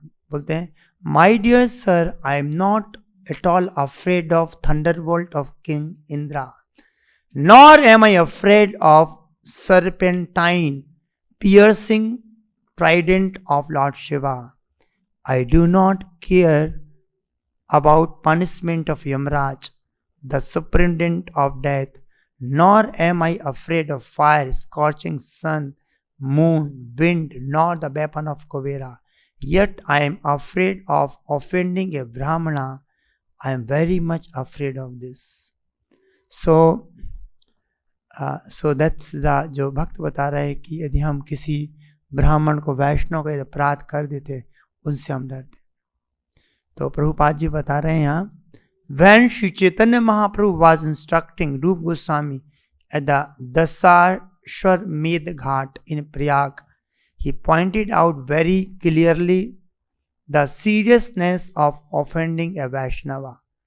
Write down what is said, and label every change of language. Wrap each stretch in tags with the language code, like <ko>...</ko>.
<en>बोलते हैं, my dear sir, I am not at all afraid of thunderbolt of king Indra, nor am I afraid of serpentine piercing trident of Lord Shiva. I do not care about punishment of Yamraj, the superintendent of death, nor am I afraid of fire, scorching sun, moon, wind, nor the weapon of Kubera. Yet I am afraid of offending a Brahmana. I am very much afraid of this. So that's the,</en> <hi>जो भक्त बता रहे हैं कि यदि हम किसी ब्राह्मण को, वैष्णव को अपराध कर देते, उनसे हम डरते। तो प्रभुपाद जी बता रहे हैं यहाँ,</hi> <en>when Shri Chaitanya Mahaprabhu was instructing Rupa Goswami at the Dasashwamedh Ghat in Prayag, he pointed out very clearly the seriousness of offending a Vaishnava.</en>